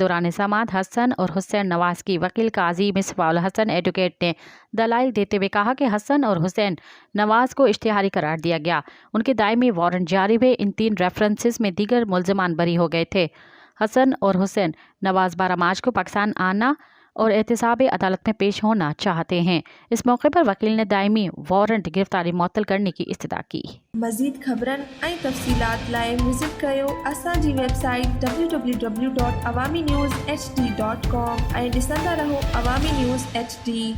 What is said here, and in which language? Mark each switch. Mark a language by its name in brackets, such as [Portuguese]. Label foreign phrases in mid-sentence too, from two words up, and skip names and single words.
[Urdu] دوران سماعت حسن اور حسین نواز کی وکیل قاضی مصباح الحسن ایڈوکیٹ نے دلائل دیتے ہوئے کہا کہ حسن اور حسین نواز کو اشتہاری قرار دیا گیا، ان کے دائمی وارنٹ جاری ہوئے۔ ان 3 ریفرنسز میں دیگر ملزمان بری ہو گئے تھے۔ حسن اور حسین نواز 12 مارچ کو پاکستان آنا اور احتساب عدالت میں پیش ہونا چاہتے ہیں۔ اس موقع پر وکیل نے دائمی وارنٹ گرفتاری معطل کرنے کی استدعا کی۔ [Sindhi] مزید خبرن ۽ تفصيلات لاءِ وزٹ कयो असां जी वेबसाइट www.awamiNewsHD.com ऐं ॾिसंदा रहो अवामी न्यूज़ HD।